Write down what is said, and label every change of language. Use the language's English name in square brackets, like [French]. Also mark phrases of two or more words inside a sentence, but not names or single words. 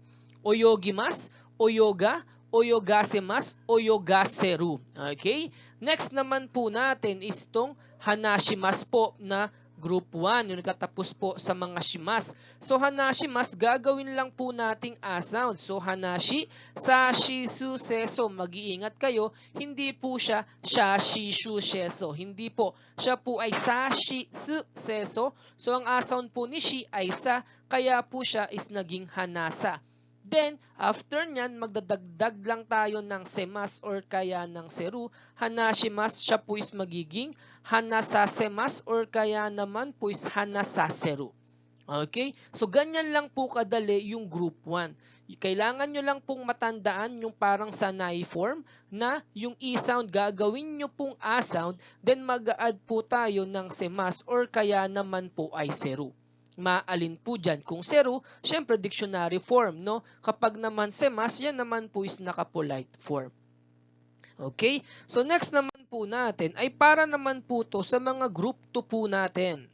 [Japanese] 泳ぎます、泳が、泳がせます、泳がせる. [Filipino] Okay? Next naman po natin is itong hanashimas po na Group 1, yung katapos po sa mga shimas. So hanashimas, gagawin lang po nating a-sound. [Japanese] そう、話し、さし, す、せそ. [Filipino] Mag-iingat kayo, hindi po siya shashi, shu, seso. Hindi po. Siya po ay [Japanese] さし、す、せそ. [Filipino] So ang a-sound po ni shi ay sa, kaya po siya is naging hanasa. Then, after nyan, magdadagdag lang tayo ng semas or kaya ng seru. Hanashimas, siya po is magiging hanasasemas or kaya naman po is hanasaseru. Okay? So, ganyan lang po kadali yung group 1. Kailangan nyo lang pong matandaan yung parang sanay form na yung e-sound gagawin nyo pong a-sound, then mag-a-add po tayo ng semas or kaya naman po ay seru. Maalin po dyan. Kung seru, syempre [English] dictionary form, [Filipino] no? Kapag naman semas, yan naman po is naka-polite form. Okay? So next naman po natin ay para naman po to sa mga group 2 po natin.